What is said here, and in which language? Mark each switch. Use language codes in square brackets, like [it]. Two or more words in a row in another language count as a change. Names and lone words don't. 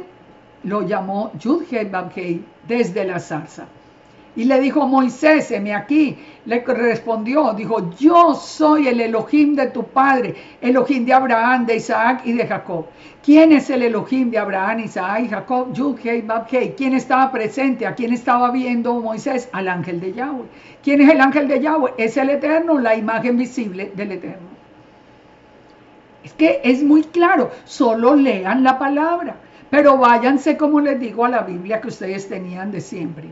[es] Lo llamó Yud-Hei-Vav-Hei desde la zarza. Y le dijo, Moisés, heme aquí. Le respondió, dijo, yo soy el Elohim de tu padre, Elohim de Abraham, de Isaac y de Jacob. ¿Quién es el Elohim de Abraham, Isaac y Jacob? Yud-Hei, Vav-Hei. ¿Quién estaba presente? ¿A quién estaba viendo Moisés? Al ángel de Yahweh. ¿Quién es el ángel de Yahweh? Es el Eterno, la imagen visible del Eterno. Es que es muy claro, solo lean la palabra, pero váyanse, como les digo, a la Biblia que ustedes tenían de siempre.